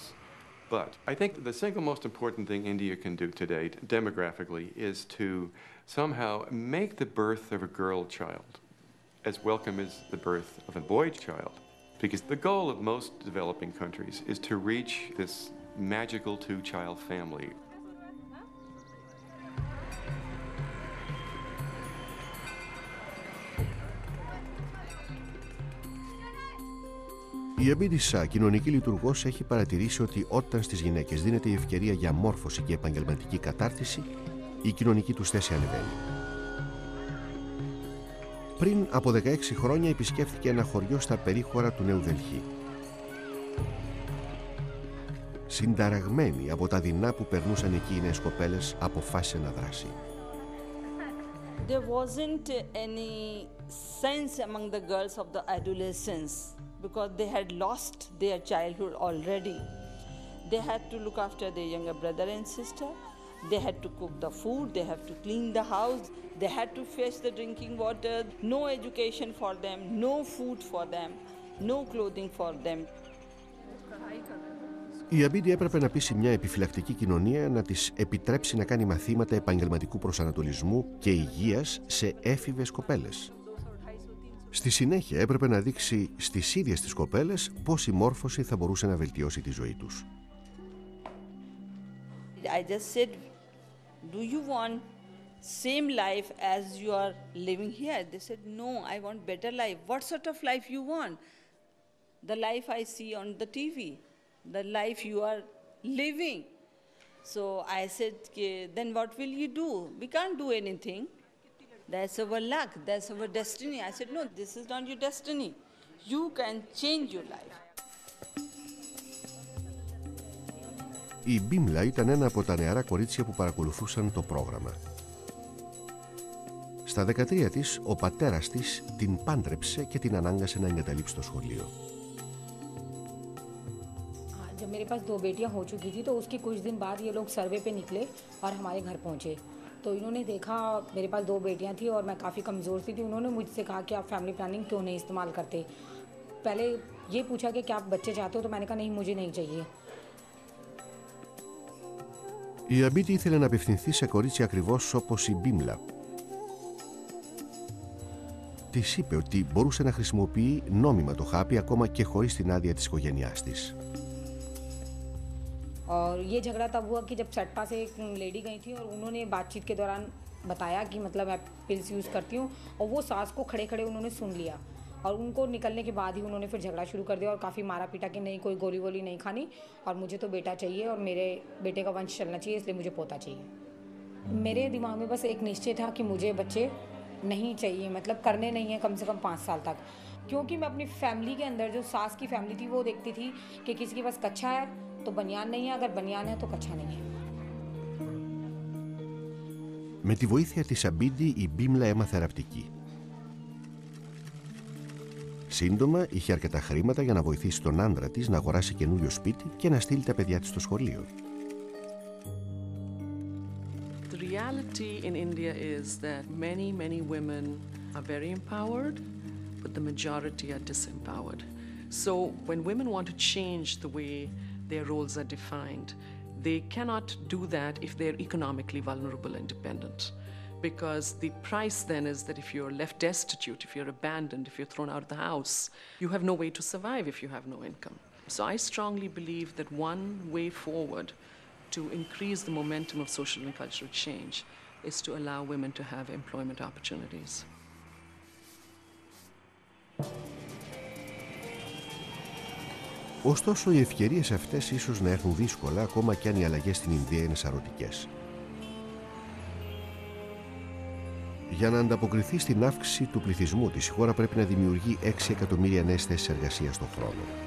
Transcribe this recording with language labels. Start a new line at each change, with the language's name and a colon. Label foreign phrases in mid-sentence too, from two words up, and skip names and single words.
English: But I think the single most important thing India can do today, demographically, is to somehow make the birth of a girl child as welcome as the birth of a boy child. Because the goal of most developing countries is to reach this magical 2-child family.
Greek: Η Αμπίντισσα, κοινωνική λειτουργός, έχει παρατηρήσει ότι όταν στις γυναίκες δίνεται η ευκαιρία για μόρφωση και επαγγελματική κατάρτιση, η κοινωνική τους θέση ανεβαίνει. Πριν από 16 χρόνια επισκέφθηκε ένα χωριό στα περίχωρα του Νέου Δελχή. Συνταραγμένη από τα δεινά που περνούσαν εκεί οι νέες κοπέλες, αποφάσισε να δράσει.
English: There wasn't any sense among the girls of the adolescence because they had lost their childhood already. They had to look after their younger brother and sister, They had to cook the food, they have to clean the house, they had to fetch the drinking water, no education for them, no food for them, no clothing for them.
Greek: Η Αμπίντι έπρεπε να πείσει μια επιφυλακτική κοινωνία να της επιτρέψει να κάνει μαθήματα επαγγελματικού προσανατολισμού και υγείας σε έφηβες κοπέλες. Στη συνέχεια έπρεπε να δείξει στις ίδιες τις κοπέλες πώς η μόρφωση θα μπορούσε να βελτιώσει τη ζωή τους.
English: I just said, do you want same life as you are living here? They said, no, I want better life. What sort of life you want? The life I see on the TV, the life you are living. So I said, then what will you do? We can't do anything. That's our luck, that's our destiny. I said, no, this is not your destiny. You can change your life.
Greek: Η Μπίμλα ήταν ένα από τα νεαρά κορίτσια που παρακολουθούσαν το πρόγραμμα. Στα 13 της, ο πατέρας της την πάντρεψε και την ανάγκασε να εγκαταλείψει το σχολείο.
Hindi: जब मेरे पास 2 बेटियां हो चुकी थी तो उसके कुछ दिन बाद ये लोग सर्वे पे निकले और हमारे घर पहुंचे तो इन्होंने देखा मेरे पास 2 बेटियां थी और मैं काफ़ी कमज़ोर सी थी। उन्होंने मुझसे कहा कि आप
English: family planning
Hindi: क्यों नहीं इस्तेमाल करते। पहले ये पूछा कि क्या आप बच्चे चाहते हो तो मैंने कहा नहीं मुझे नहीं चाहिए।
Greek: Η Αμπίντι ήθελε να απευθυνθεί σε κορίτσια ακριβώς όπως η Μπίμλα. Της είπε ότι μπορούσε να χρησιμοποιεί νόμιμα το χάπι ακόμα και χωρίς την άδεια της οικογένειάς της.
Hindi: और ये झगड़ा तब हुआ कि जब सट्टा से एक लेडी गई थी और उन्होंने बातचीत के दौरान बताया कि मतलब मैं
English: pills use
Hindi: करती हूँ और वो सास को खड़े खड़े उन्होंने सुन लिया और उनको निकलने के बाद ही उन्होंने फिर झगड़ा शुरू कर दिया और काफ़ी मारा पीटा कि नहीं कोई गोली वोली नहीं खानी और मुझे तो बेटा चाहिए और मेरे बेटे का वंश चलना चाहिए इसलिए मुझे पोता चाहिए। मेरे दिमाग में बस एक निश्चय था कि मुझे बच्चे नहीं चाहिए, मतलब करने नहीं है कम से कम 5 साल तक, क्योंकि मैं अपनी फैमिली के अंदर जो सास की फैमिली थी वो देखती थी कि किसी के पास कच्छा है तो बनियान नहीं है, अगर बनियान है तो कच्छा नहीं है।
Greek: Με τη βοήθεια της Αμπίντι η Μπίμλα έμαθε ραπτική. Σύντομα είχε αρκετά χρήματα για να βοηθήσει τον άντρα της να αγοράσει καινούριο σπίτι και να στείλει τα παιδιά της στο σχολείο.
English: The reality in India is that many women are very empowered, but the majority are disempowered. So when women want to change the way their roles are defined, they cannot do that if they're economically vulnerable and dependent. Because the price then is that if you're left destitute, if you're abandoned, if you're thrown out of the house, you have no way to survive if you have no income. So I strongly believe that one way forward to increase the momentum of social and cultural change is to allow women to have employment opportunities.
Greek: Ωστόσο, οι ευκαιρίες αυτές ίσως να έρθουν δύσκολα, ακόμα κι αν οι αλλαγές στην Ινδία είναι σαρωτικές. Για να ανταποκριθεί στην αύξηση του πληθυσμού της, η χώρα πρέπει να δημιουργεί 6 εκατομμύρια νέες θέσεις εργασίας το χρόνο.